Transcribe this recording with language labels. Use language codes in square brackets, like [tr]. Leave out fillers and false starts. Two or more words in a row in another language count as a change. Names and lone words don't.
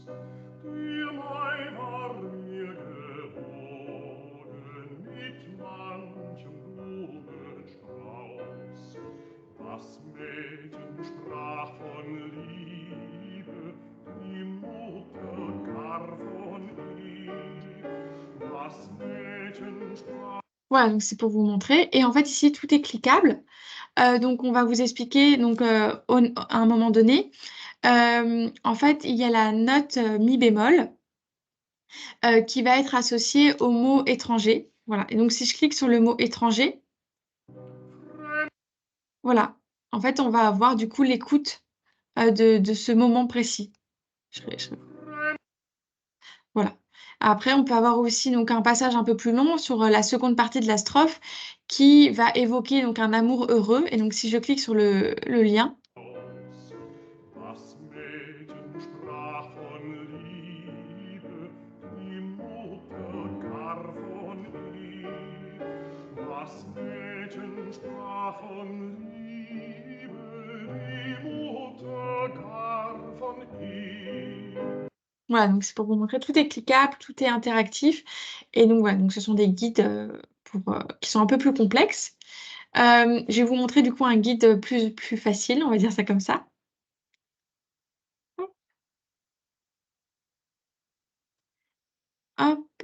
[de] Dir mein war mir gewogen mit manchem Blumenstrauß. Das Mädchen sprach von Liebe, die Mutter gar von ihr. Das Mädchen sprach. [fr] Voilà, donc c'est pour vous montrer. Et en fait, ici, tout est cliquable. Donc, on va vous expliquer à un moment donné. En fait, il y a la note mi bémol qui va être associée au mot étranger. Voilà. Et donc, si je clique sur le mot étranger, voilà. En fait, on va avoir du coup l'écoute de ce moment précis. Voilà. Après, on peut avoir aussi donc un passage un peu plus long sur la seconde partie de la strophe qui va évoquer donc un amour heureux. Et donc, si je clique sur le lien, [de] Das Mädchen sprach von Liebe, die Mutter gar von ihr. Das Mädchen sprach von Liebe, die Mutter gar von ihr. [fr] voilà, donc c'est pour vous montrer, tout est cliquable, tout est interactif. Et donc voilà, donc ce sont des guides qui sont un peu plus complexes. Je vais vous montrer du coup un guide plus facile, on va dire ça comme ça. Hop.